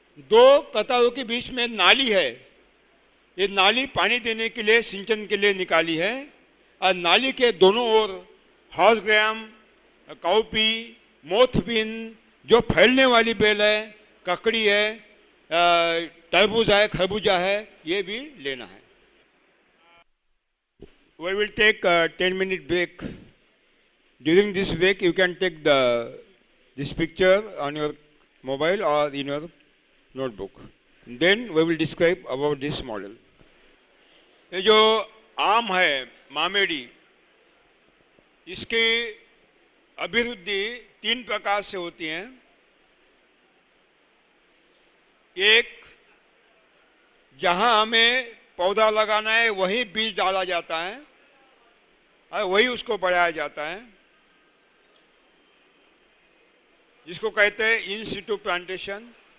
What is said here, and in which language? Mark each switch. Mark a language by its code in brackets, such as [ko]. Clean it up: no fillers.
[hi] 2 कतारों के बीच में नाली है। ये नाली पानी देने के लिए, सिंचन के लिए निकाली है। और नाली के दोनों ओर हॉर्स ग्राम, काउपी, मोथबिन, जो फैलने वाली बेल है, ककड़ी है, तरबूज है, खरबूजा है, ये भी लेना है। [en] We will take a 10-minute break. During this break, you can take this picture on your mobile or in your notebook. Then we will describe about this model. [hi] ये जो आम है, मामेडी, इसकी अभिवृद्धि 3 प्रकार से होती है। एक, जहां हमें पौधा लगाना है वहीं बीज डाला जाता है और वही उसको बढ़ाया जाता है, जिसको कहते हैं इन सिटू प्लांटेशन।